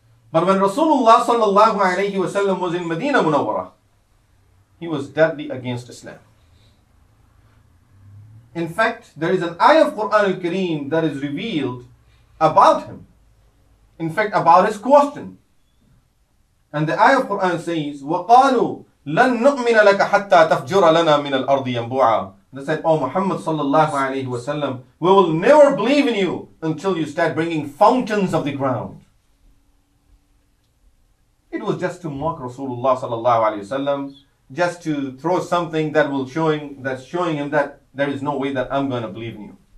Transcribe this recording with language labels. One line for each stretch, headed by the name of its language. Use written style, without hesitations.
English: But when Rasulullah sallallahu alayhi wasallam was in Medina Munawwarah, he was deadly against Islam. In fact, there is an ayah of Quran al-Kareem that is revealed about him. In fact, about his question. And the ayah of Quran says,
Arabic: وَقَالُوا لَن نُؤْمِنَ لَكَ حَتَّى تَفْجُرَ لَنَا مِنَ الْأَرْضِ يَنْبُوعًا.
English: They said, "Oh Muhammad sallallahu alayhi wasallam, we will never believe in you until you start bringing fountains of the ground." It was just to mock Rasulullah sallallahu alayhi wasallam, just to throw something that will showing him that there is no way that I'm going to believe in you.